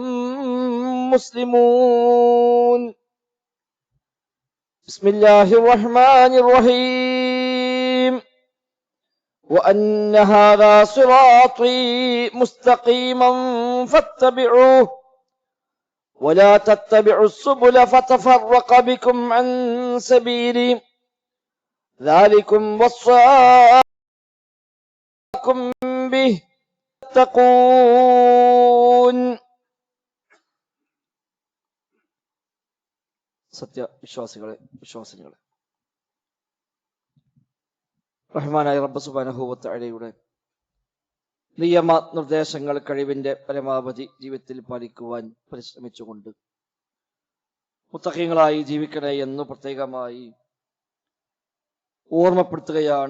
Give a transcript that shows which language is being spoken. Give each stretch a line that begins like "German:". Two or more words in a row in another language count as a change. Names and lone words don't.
Arabic: مسلمون بسم الله الرحمن الرحيم وأن هذا صراطي مستقيما فاتبعوه ولا تتبعوا السبل فتفرق بكم عن سبيلي ذلكم وصاكم به تتقون
Malayalam: സത്യവിശ്വാസികളെ വിശ്വാസികളെ റഹ്മാനായ റബ്ബ്
Arabic: سبحانه وتعالى
Malayalam: നിയമ നിർദ്ദേശങ്ങൾ കഴിവിന്റെ പരമാവധി ജീവിതത്തിൽ പാലിക്കുവാൻ പരിശ്രമിച്ചുകൊണ്ട് മുത്തഖീങ്ങളായി ജീവിക്കണേ എന്ന് പ്രത്യേകമായി ഓർമ്മപ്പെടുത്തുകയാണ്.